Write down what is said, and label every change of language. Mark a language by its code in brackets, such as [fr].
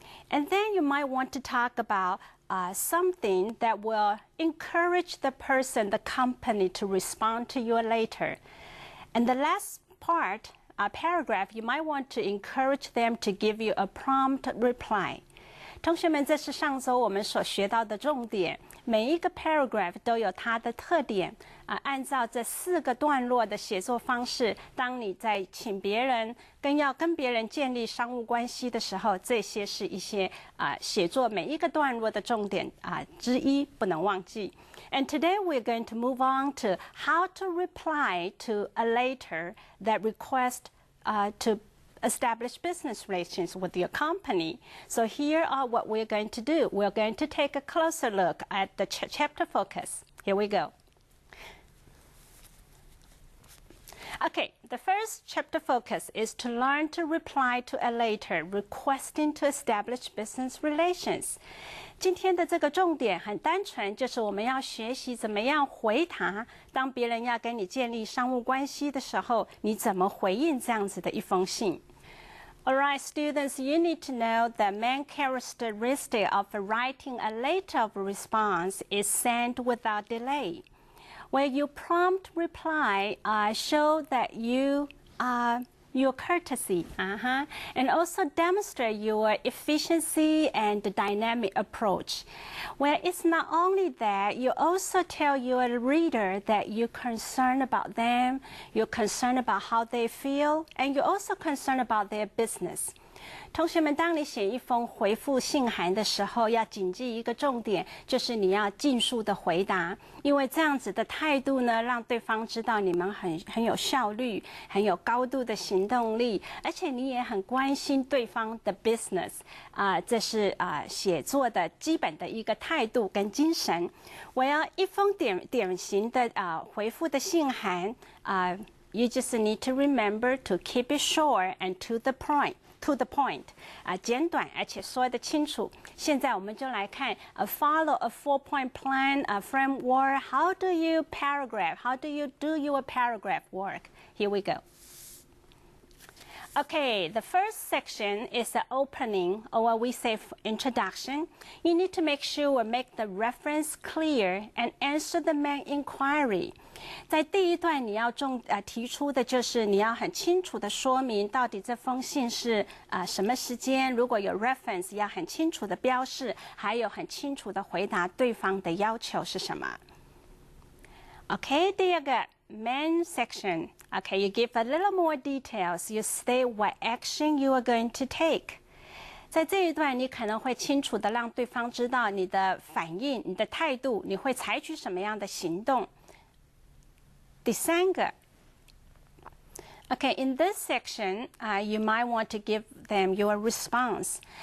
[en] And then you might want to talk about something that will encourage the person, the company, to respond to your letter. And the last part, paragraph, you might want to encourage them to give you a prompt reply. [zh] 同学们，这是上周我们所学到的重点。每一个 paragraph 都有它的特点按照这4个段落的写作方式，当你在请别人要跟别人建立商务关系的时候，这些是一些写作每一个段落的重点之一，不能忘记。 [en] And today we're going to move on to how to reply to a letter that requests to establish business relations with your company. So here are what we're going to do. We're going to take a closer look at the chapter focus. Here we go. Okay, the first chapter focus is to learn to reply to a letter requesting to establish business relations. [zh] 今天的这个重点很单纯，就是我们要学习怎么样回答，当别人要跟你建立商务关系的时候，你怎么回应这样子的一封信。 [en] Alright, students, you need to know the main characteristic of writing a letter of response is send without delay. Where your prompt reply show that your courtesy, and also demonstrate your efficiency and dynamic approach. Well, it's not only that, you also tell your reader that you're concerned about them, you're concerned about how they feel, and you're also concerned about their business. [zh] 同学们，当你写一封回复信函的时候，要谨记一个重点，就是你要尽速的回答，因为这样子的态度呢，让对方知道你们很有效率，很有高度的行动力，而且你也很关心对方的 business，这是写作的基本的一个态度跟精神。我要一封典型的回复的信函 [en] you just need to remember to keep it short and to the point. [zh] 简短而且说得清楚。现在我们就来看 [en] follow a 4-point plan framework. How do you do your paragraph work? Here we go. Okay, the first section is the opening, or what we say introduction. You need to make sure make the reference clear and answer the main inquiry. [zh] 在第一段你要提出的就是你要很清楚的说明到底这封信是什么时间，如果有 reference 要很清楚的标示，还有很清楚的回答对方的要求是什么。 [en] Okay, [zh] 第二个 [en] main section. Okay, you give a little more details. You state what action you are going to take. [zh] 在这一段，你可能会清楚的让对方知道你的反应、你的态度，你会采取什么样的行动。第三个 [en] Okay, in this section, you might want to give them your response.